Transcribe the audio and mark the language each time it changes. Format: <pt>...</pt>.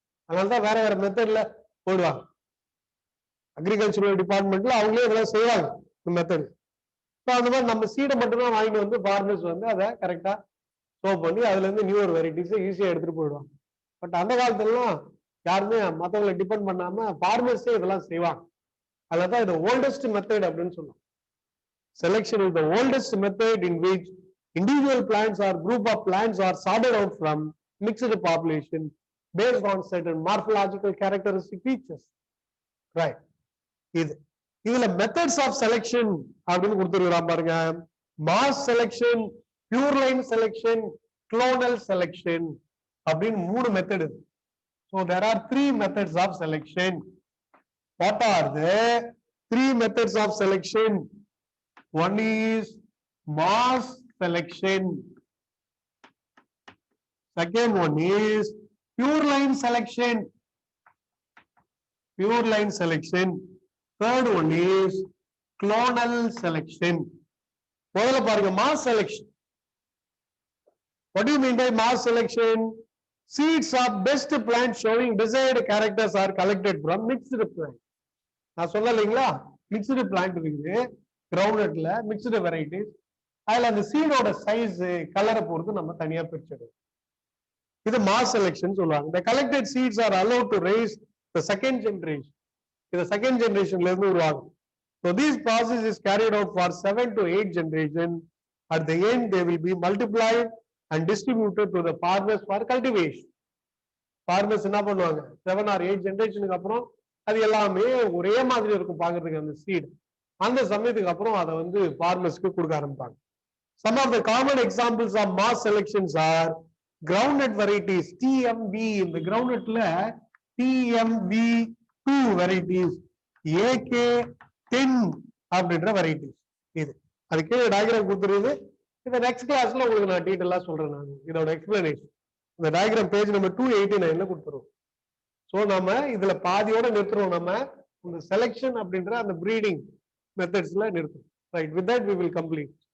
<ta>அதனாலதான் வேற வேற மெத்தட்ல போடுவாங்க. அக்ரிகல்ச்சரல் டிபார்ட்மெண்ட்ல அவங்களே இதெல்லாம் செய்வாங்க இந்த மெத்தட். அந்த மாதிரி நம்ம சீடை மட்டும்தான் வாங்கிட்டு வந்து ஃபார்மர்ஸ் வந்து அதை கரெக்டா ஷோ பண்ணி அதுல இருந்து நியூ வெரைட்டிஸை ஈஸியா எடுத்துட்டு போயிடுவாங்க. பட் அந்த காலத்துலலாம் யாருமே மற்றவங்களை டிபெண்ட் பண்ணாம ஃபார்மர்ஸே இதெல்லாம் செய்வாங்க. அதுதான் இது ஓல்டஸ்ட் மெத்தட் அப்படின்னு சொல்லுவாங்க.</ta> <en>Selection is the oldest method in which individual plants or group of plants are sorted out from mixed population based on certain morphological characteristic features. Right.</en> <ta>இதுல மெத்தட்ஸ் ஆஃப் செலக்ஷன் அப்படின்னு கொடுத்துருக்கான் பாருங்க. Mass selection, pure line selection, clonal selection அப்படின்னு 3 method இருக்கு.</ta> <en>So there are 3 methods of selection. What are the 3 methods of selection? One is mass selection. Second one is pure line selection. Pure line selection. Third one is clonal selection.</en> <ta>முதல்ல பாருங்க mass selection.</ta> <en>What do you mean by mass selection? Seeds of best plants showing desired characters are collected from mixed plant.</en> <ta>நான் சொல்லலைங்களா, mixed plant இருக்குது கிரவுண்ட்ல, mixed varieties. அதுல அந்த சீடோட size கலரை பொறுத்து நம்ம தனியா பிரிச்சிடுவோம். இது மாஸ் செலக்ஷன் சொல்லுவாங்க.</ta> <en>The collected seeds are allowed to raise the second generation.</en> <ta>இது செகண்ட் ஜெனரேஷன்ல இருந்து உருவாகும்.</ta> <en>So this process is carried out for 7 to 8 generation. At the end they will be multiplied and distributed to the farmers for cultivation.</en> <ta>Farmers என்ன பண்ணுவாங்க, 7 or 8 ஜெனரேஷனுக்கு அப்புறம் அது எல்லாமே ஒரே மாதிரி இருக்கும் பாக்குறதுக்கு அந்த சீட். அந்த சமயத்துக்கு அப்புறம் அதை வந்து ஃபார்மர்ஸ்க்கு கொடுக்க ஆரம்பிப்பாங்க.</ta> <en>Some of the common examples of mass selections are groundnut varieties, TMV.</en> <ta>இந்த groundnutல TMV2 varieties, AK10 அப்படின்ற varieties. இது அதுக்கு டயக்ராம் கொடுத்துருது. இந்த நெக்ஸ்ட் கிளாஸ்ல உங்களுக்கு நான் டீடைலா சொல்றேன். நான் இதோட எக்ஸ்பிளனேஷன் இந்த டயக்ராம் பேஜ் நம்பர் 289ல கொடுத்துருவோம். ஸோ நம்ம இதுல பாதியோட நிறுத்துறோம். நம்ம இந்த செலக்ஷன் அப்படின்ற அந்த breeding மெத்தட்ஸ்ல நிறுத்துறோம்.</ta> <en>Right, with that we will complete.</en>